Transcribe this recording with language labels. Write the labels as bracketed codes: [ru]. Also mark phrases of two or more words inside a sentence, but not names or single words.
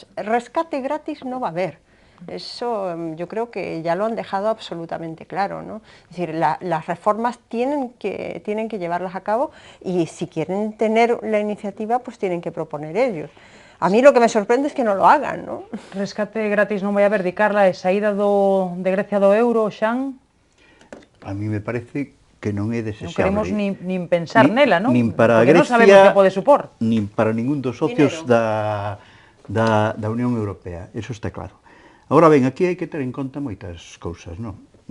[es] Rescate gratis no va a haber. Eso yo creo que ya lo han dejado absolutamente claro, ¿no? Es decir, las reformas tienen que llevarlas a cabo y si quieren tener la iniciativa, pues tienen que proponer ellos. A mí lo que me sorprende es que no lo hagan, ¿no? [gl] Rescate gratis non vai haber, di Carla, e saída de Grecia do euro, Xan? A mí me parece que non é Non desexable. queremos nin pensar nela, non? Nin para Porque non sabemos Grecia, que pode supor. nin para ningún dos socios da Unión Europea, eso está claro. Agora ben, aquí hai que ter en conta moitas cousas, non?